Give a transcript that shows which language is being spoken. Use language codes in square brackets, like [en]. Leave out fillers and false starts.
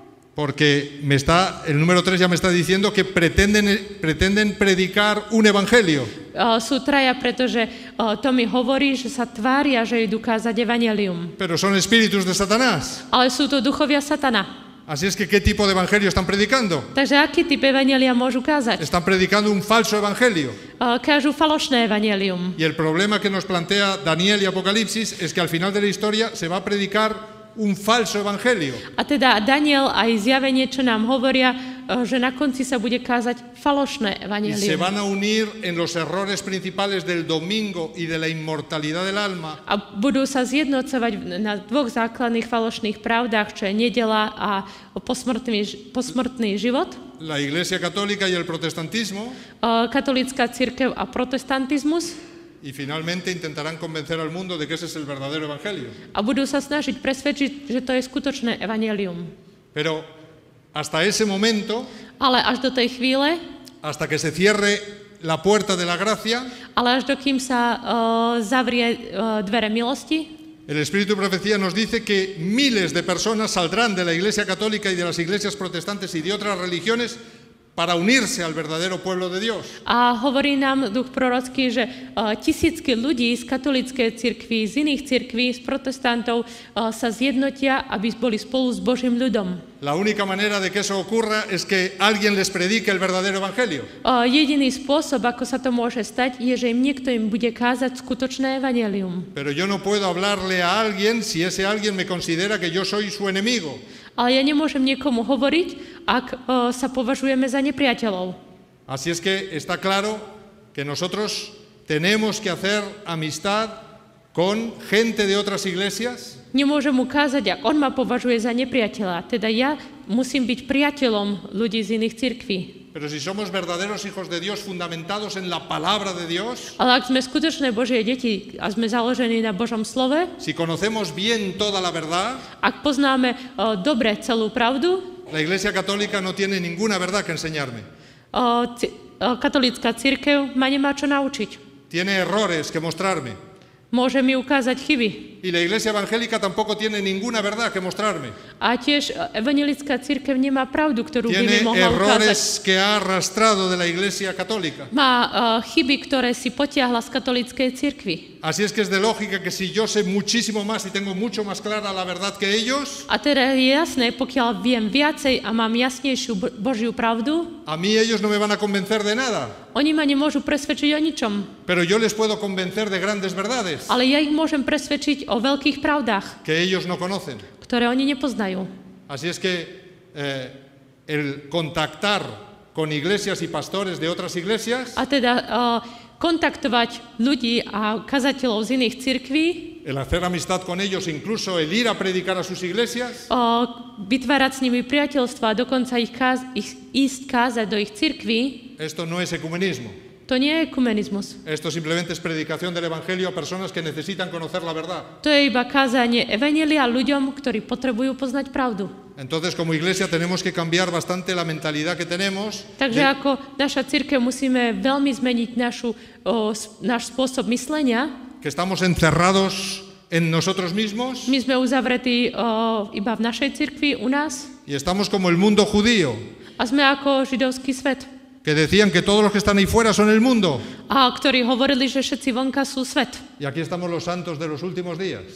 [es] Porque el número 3 ya me está diciendo que pretenden predicar un evangelio. [sk] Sú traja, pretože to mi hovorí, že sa tvária, že idú kázať evanjelium. [es] Pero son espíritus de Satanás. [sk] Ale sú to duchovia Satana. [es] Así es que, ¿qué tipo de evangelio están predicando? [sk] Takže aký typ evanjelia môžu kázať? [es] Están predicando un falso evangelio. [sk] Kážu falošné evanjelium. [es] Y el problema que nos plantea Daniel y Apocalipsis es que al final de la historia se va a predicar un falso evangelio. [sk] A teda Daniel aj zjavenie, čo nám hovoria, že na konci sa bude kázať falošné evanjelium. [es] Y se van a unir en los errores principales del domingo y de la inmortalidad del alma. [sk] A budú sa zjednocovať na dvoch základných falošných pravdách, čo je nedela a posmrtný život. [es] La Iglesia Católica y el protestantismo. [sk] Katolícka cirkev a protestantizmus. [es] Y finalmente intentarán convencer al mundo de que ese es el verdadero evangelio. [sk] A budú sa snažiť presvedčiť, že to je skutočné evanjelium. [es] Pero hasta ese momento, [sk] ale až do tej chvíle, [es] hasta que se cierre la puerta de la gracia, [sk] ale až dokým sa zavrie dvere milosti, [es] el Espíritu de Profecía nos dice que miles de personas saldrán de la Iglesia Católica y de las iglesias protestantes y de otras religiones para unirse al verdadero pueblo de Dios. [sk] A hovorí nám duch prorocký, že tisícky ľudí z katolíckej cirkvi, z iných cirkví, z protestantov sa zjednotia, aby boli spolu s Božím ľudom. [es] La única manera de que eso ocurra es que alguien les predique el verdadero evangelio. [sk] Jediný spôsob, ako sa to môže stať, je, že niekto im bude kázať skutočné evanjelium. [es] Pero yo no puedo hablarle a alguien si ese alguien me considera que yo soy su enemigo. [sk] Ale ja nemôžem niekomu hovoriť, ak sa považujeme za nepriateľov. [es] Así es que está claro que nosotros tenemos que hacer amistad con gente de otras iglesias. [sk] Nemôžem mu kázať, ak on ma považuje za nepriateľa. Teda ja musím byť priateľom ľudí z iných cirkví. [es] Pero si somos verdaderos hijos de Dios fundamentados en la palabra de Dios, [sk] ale ak sme skutočné Božie deti a sme založení na Božom slove, [es] si conocemos bien toda la verdad, [sk] ak poznáme dobre celú pravdu, [es] la Iglesia Católica no tiene ninguna verdad que enseñarme. [sk] Katolícka cirkev ma nemá čo naučiť. [es] Tiene errores que mostrarme. [sk] Môže mi ukázať chyby. [es] Y la Iglesia Evangélica tampoco tiene ninguna verdad que mostrarme. [sk] A tiež evanjelická cirkev nemá pravdu, ktorú by mi [es] Tiene [sk] mohla [es] errores [sk] ukázať. [es] que ha arrastrado de la Iglesia Católica. [sk] Má chyby, ktoré si potiahla z katolíckej cirkvi. [es] Así es que es de lógica que si yo sé muchísimo más y tengo mucho más clara la verdad que ellos, [sk] A teda je jasné, pokiaľ viem viacej a mám jasnejšiu Božiu pravdu, [es] a mí ellos no me van a convencer de nada, [sk] oni ma nemôžu presvedčiť o ničom. [es] pero yo les puedo convencer de grandes verdades [sk] Ale ja ich môžem presvedčiť o veľkých pravdách, [es] que ellos no conocen. [sk] ktoré oni nepoznajú. [es] Así es que el contactar con iglesias y pastores de otras iglesias, [sk] A teda kontaktovať ľudí a kazateľov z iných cirkví, [es] el hacer amistad con ellos, incluso el ir a predicar a sus iglesias, [sk] vytvárať s nimi priateľstvo a dokonca ich ísť kázať do ich cirkví, [es] esto no es ecumenismo. [sk] to nie je ekumenizmus. [es] Esto simplemente es predicación del Evangelio a personas que necesitan conocer la verdad. [sk] To je iba kázanie evanjelia ľuďom, ktorí potrebujú poznať pravdu. [es] Entonces, como iglesia tenemos que cambiar bastante la mentalidad que tenemos. [sk] Takže ako naša cirkev musíme veľmi zmeniť náš spôsob myslenia. [es] Que estamos encerrados en nosotros mismos. [sk] My sme uzavretí iba v našej cirkvi, u nás. [es] Y estamos como el mundo judío. [sk] A sme ako židovský svet. [es] Que decían que todos los que están ahí fuera son el mundo. [sk] A ktorí hovorili, že všetci vonka sú svet. [es] Y aquí estamos los santos de los últimos días.